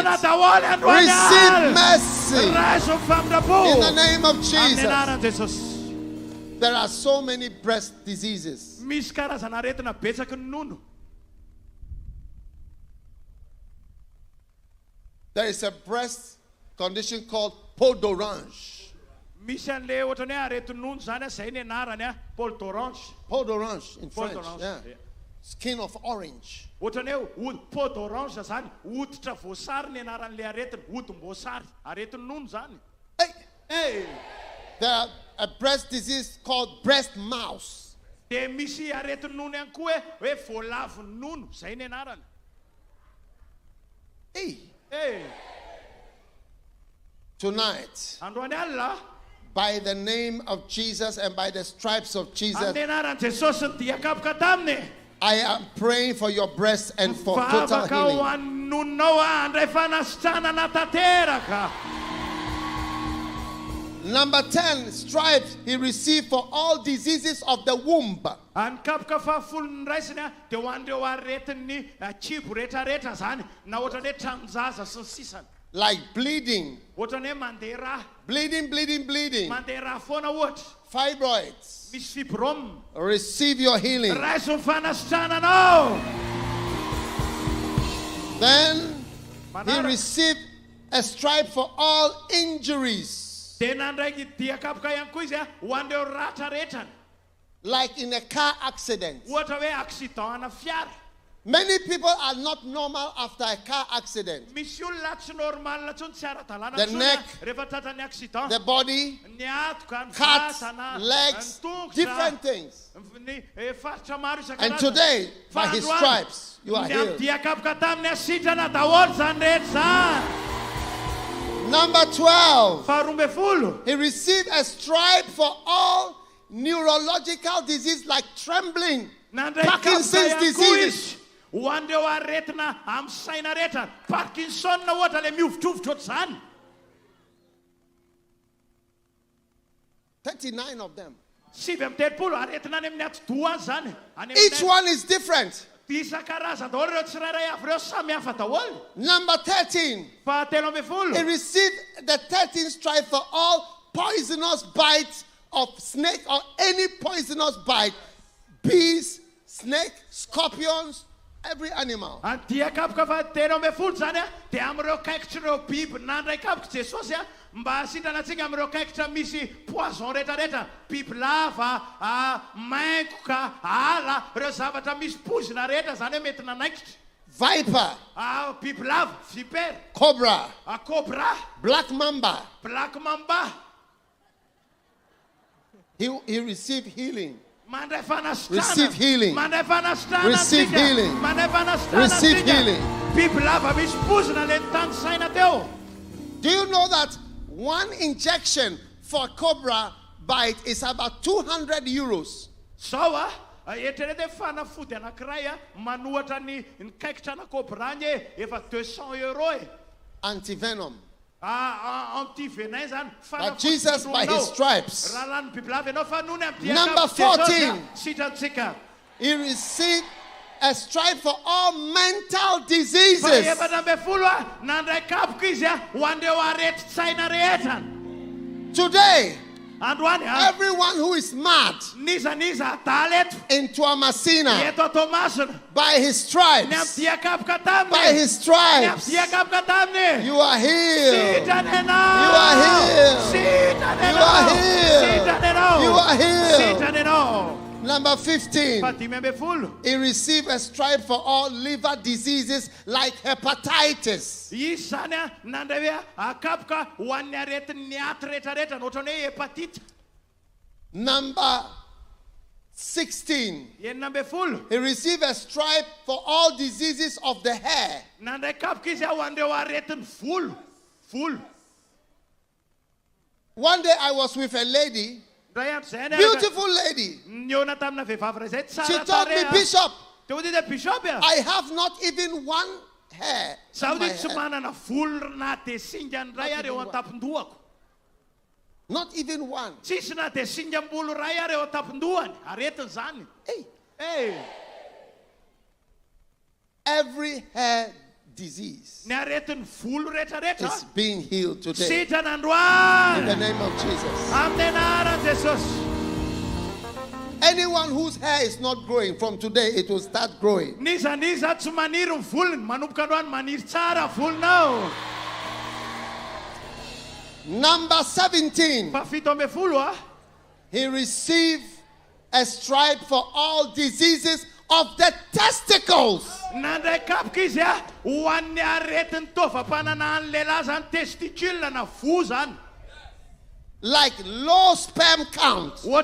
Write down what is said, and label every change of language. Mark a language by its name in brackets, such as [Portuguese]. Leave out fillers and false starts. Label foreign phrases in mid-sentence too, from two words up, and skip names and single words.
[English] Receive mercy in the name of Jesus. There are so many breast diseases. There is a breast condition called [French] peau d'orange. [Malagasy] Misy an'le ohatrany hoe aretin-nono zany zay ny anarany [French] peau d'orange. Peau d'orange [English] in Peau French. d'orange. Yeah. Skin of orange. [Malagasy] Ohatrany hoe [French] peau d'orange [Malagasy] zany hoditra voasary ny anaran'le aretina, hodim-boasary, aretin-nono zany. [English] Hey. Hey. There are a breast disease called breast mouse. [Malagasy] De misy aretin-nono ihany koa hoe voalavon-nono, zay ny anarany. [English] Hey. Hey. Tonight, [Malagasy] Androany alina, [English] by the name of Jesus and by the stripes of Jesus, [Malagasy] amin'ny anaran'i Jesosy ny Dian-Kapoka taminy. [English] I am praying for your breast and for total [Malagasy] Vavaka ho [English] healing. [Malagasy] an'ny nononao andray fanasitranana tanteraka. [English] Number 10, stripes he received for all diseases of the womb. [Malagasy] Any kapoka fahafolo ny raisiny dia ho an'ireo aretin'ny kibo rehetrarehetra zany, na ohatrany hoe tranon-jaza sy ny sisany. [English] Like bleeding, [Malagasy] Ohatrany hoe mandeha rà, [English] bleeding, [Malagasy] mandeha rà foana ohatra, [English] fibroids. [Malagasy] misy fibrome. [English] Receive your healing. [Malagasy] Raiso ny fanasitrananao. [English] Then he [Malagasy] Manara. [English] received a stripe for all injuries, [Malagasy] Dia nandray ny Dian-Kapoka ihany koa izy ho an'ireo ratra rehetrany. [English] like in a car accident. [Malagasy] Ohatra hoe accident ana fiara. [English] Many people are not normal after a car accident. [Malagasy] Misy olona tsy normalina tsony, tsy ara-dalàna [English] The [Malagasy] tsony [English] neck, [Malagasy] rehefa tratran'ny accident. [English] The body, [Malagasy] Ny atoka, ny [English] cuts, [Malagasy] vatana, [English] legs, [Malagasy] ny tongotra, [English] different things. [Malagasy] ny faritra maro [English] And [Malagasy] isan-karazany. [English] today, by his [Malagasy] Fa androany, [English] stripes, you are [Malagasy] ny [English] healed. [Malagasy] Dian-Kapoka taminy asitrana daholo zany rehetra zany. [English] Number 12, [Malagasy] Faharoa ambin'ny folo. [English] he received a stripe for all neurological disease like trembling, [Malagasy] Nandray [English] Parkinson's [Malagasy] Kapoka ihany koa [English] disease. [Malagasy] izy. Ho an'ireo aretina amin'ny saina rehetra, Parkinson na ohatra le miovitrovitra ohatr'izany. [English] 39 of them. [Malagasy] 7 amby telopolo aretina any amin'ny ati-doha zany. Any [English] Each [Malagasy] amin'ny [English] one is different. [Malagasy] isan-karazany daholo ireo tsirairay avy ireo samy hafa daholo. [English] Number 13, [Malagasy] Fahatelo ambin'ny folo. [English] he received the 13th stripe for all poisonous bites of snake or any poisonous bite, bees, snake, scorpions, every animal. [Malagasy] Any Dian-Kapoka fahatelo ambin'ny folo zany dia amin'ireo kaikitra ireo biby nandray kapoka Jesosy mba hasitrana antsika amin'ireo kaikitra misy poison rehetrarehetra, biby lava, maingoka, ala, ireo zavatra misy pozina rehetra zany hoe mety nanaikitra. [English] Viper, [Malagasy] Biby lava, vipère, [English] cobra, [Malagasy] cobra, [English] black mamba. black mamba. He received healing. [Malagasy] Mandray fanasitrana. [English] Receive healing. [Malagasy] Mandray fanasitrana [English] Receive [Malagasy] antsika. [English] healing. [Malagasy] Mandray fanasitrana [English] Receive [Malagasy] antsika. [English] healing. [Malagasy] Biby lava misy pozina le tany saina teo. [English] Do you know that one injection for cobra bite is about 200 euros? [Malagasy] Sao eritrereto hoe fanafody anankiray manohatra ny kaikitra na cobra ny efa 200 euro e. [English] Antivenom. [Malagasy] Anti-venin zany. [English] But Jesus, by his stripes, [Malagasy] Raha lany biby lava ianao fa nohony amin'ny [English] Number [Malagasy] Dian-Kapoka [English] 14. [Malagasy] sitrantsika. [English] he received a stripe for all mental diseases. [Malagasy] Fahaefatra ambin'ny folo nandray kapoka izy ho an'ireo areti-tsaina rehetra. [English] Today, [Malagasy] Androany [English] everyone who is mad [Malagasy] niza adaly eto [English] in Toamasina, [Malagasy] eto Toamasina [English] by his [Malagasy] ny [English] stripes, [Malagasy] amin'ny Dian-Kapoka taminy, [English] by his [Malagasy] ny [English] stripes, [Malagasy] amin'ny Dian-Kapoka taminy, [English] you are healed. [Malagasy] sitrany ianao, [English] You are healed. [Malagasy] sitrany [English] You [Malagasy] ianao, [English] are healed. [Malagasy] sitrany ianao, [English] You are healed. [Malagasy] sitrany ianao. [English] Number 15, [Malagasy] Fadimy ambin'ny folo. [English] he received a stripe for all liver diseases like hepatitis. [Malagasy] Izy zany nandray hoe akapoka ho an'ny aretin'ny aty rehetrarehetra ohatrany hoe hepatite. [English] Number 16, [Malagasy] Enina ambin'ny folo. [English] he received a stripe for all diseases of the hair. [Malagasy] Nandray kapoka izy ho an'ireo aretin'ny volo. Volo. [English] One day I was with a lady, [Malagasy] Ray andro zay [English] beautiful lady. [Malagasy] niona tamina vehivavy ray zay [English] She [Malagasy] tsara [English] told me, [Malagasy] tareha. [English] Bishop, [Malagasy] Dia ho didy bishop [English] I have not even one hair. [Malagasy] zaho [English] on my [Malagasy] dia tsy [English] head. [Malagasy] manana volo na dia singa ny ray ary eo an-tapon-dohako. Not even one. Tsisy na dia singam-bolo ray ary eo an-tapon-dohany. Aretiny zany. [English] Hey, Hey, every hair disease [Malagasy] ny aretin'ny volo rehetrarehetra [English] is being healed today. [Malagasy] sitrana [English] In the [Malagasy] androany. [English] name of Jesus. [Malagasy] Amin'ny anaran'i Jesosy. [English] Anyone whose hair is not growing, from today it will start growing. [Malagasy] Niza tsy maniry ny volony, manomboka androany maniry tsara volonao. [English] Number 17. He received a stripe for all diseases of the testicles. Like low sperm count.